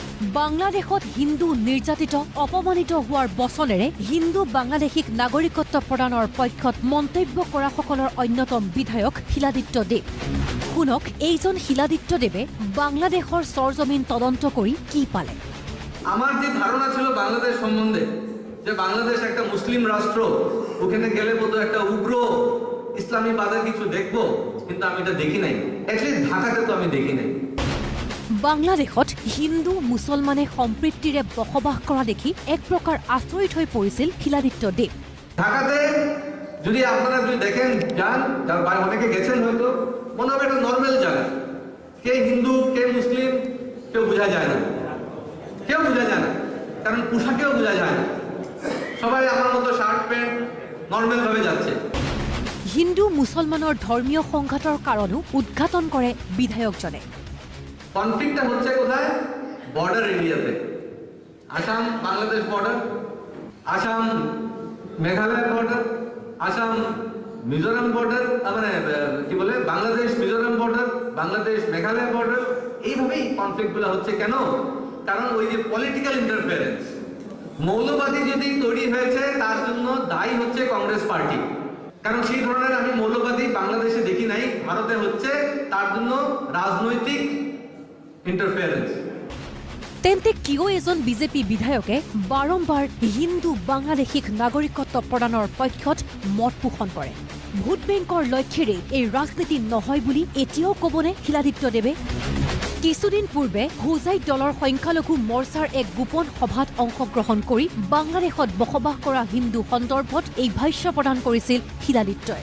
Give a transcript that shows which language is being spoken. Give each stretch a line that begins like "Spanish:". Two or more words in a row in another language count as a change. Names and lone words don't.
Assamese: বাংলাদেশত হিন্দু নিৰ্যাতিত অপমানিত হোৱাৰ বচনেৰে হিন্দু বাংলাদেশীক নাগৰিকত্ব প্ৰদানৰ পক্ষত মন্তব্য কৰাসকলৰ অন্যতম বিধায়ক শিলাদিত্য দেৱ। শুনক এইজন শিলাদিত্য দেৱে বাংলাদেশৰ সৰজমিন তদন্ত কৰি কি পালে।
Bangla: আমার যে ধারণা ছিল বাংলাদেশ সম্বন্ধে যে বাংলাদেশ একটা মুসলিম রাষ্ট্র, ওখানে গেলে বোধহয় একটা উগ্র ইসলামীবাদের কিছু দেখবো, কিন্তু আমি এটা দেখি নাই। অ্যাটলিস্ট ঢাকাতে তো আমি দেখি নাই।
Assamese: বাংলাদেশত হিন্দু মুছলমানে সম্প্ৰীতিৰে বসবাস কৰা দেখি এক প্ৰকাৰ আচৰিত হৈ পৰিছিল শিলাদিত্য দেৱ।
Bangla: ঢাকাতে যদি আপনারা যদি দেখেন যান, যার অনেকে গেছেন হয়তো, মনে হবে একটা নর্মাল জায়গা। কে হিন্দু কে মুসলিম কেউ বোঝা যায় না, কেউ বোঝা যায় না, কারণ পোশাকেও বোঝা যায় না। সবাই আমার মতো
English: shirt pant normal
Bangla: ভাবে যাচ্ছে।
Assamese: হিন্দু মুছলমানৰ ধৰ্মীয় সংঘাতৰ কাৰণো উদ্ঘাটন কৰে বিধায়কজনে।
Bangla: কনফ্লিক্টটা হচ্ছে কোথায়?
English: border areate.
Bangla: আসাম বাংলাদেশ বর্ডার, আসাম মেঘালয় বর্ডার, আসাম মিজোরাম বর্ডার, মানে কি বলে বাংলাদেশ মিজোরাম বর্ডার, বাংলাদেশ মেঘালয় বর্ডার। এইভাবেই কনফ্লিক্টগুলো হচ্ছে কেন? কারণ ওই যে
English: political interference,
Bangla: মৌলবাদী যদি তৈরি হয়েছে তার জন্য দায়ী হচ্ছে কংগ্রেস পার্টি। কারণ সেই ধরনের আমি মৌলবাদী বাংলাদেশে দেখি নাই, ভারতে হচ্ছে, তার জন্য রাজনৈতিক ইন্টারফেয়ারেন্স।
Assamese: তেন্তে কিয় এজন বিজেপি বিধায়কে বাৰম্বাৰ হিন্দু বাংলাদেশীক নাগৰিকত্ব প্ৰদানৰ পক্ষত মত পোষণ কৰে? ভোট বেংকৰ লক্ষ্যেৰে এই ৰাজনীতি নহয় বুলি এতিয়াও ক'বনে শিলাদিত্য দেৱে? কিছুদিন পূৰ্বে হোজাইত দলৰ সংখ্যালঘু মৰ্চাৰ এক গোপন সভাত অংশগ্ৰহণ কৰি বাংলাদেশত বসবাস কৰা হিন্দু সন্দৰ্ভত এই ভাষ্য প্ৰদান কৰিছিল শিলাদিত্যই।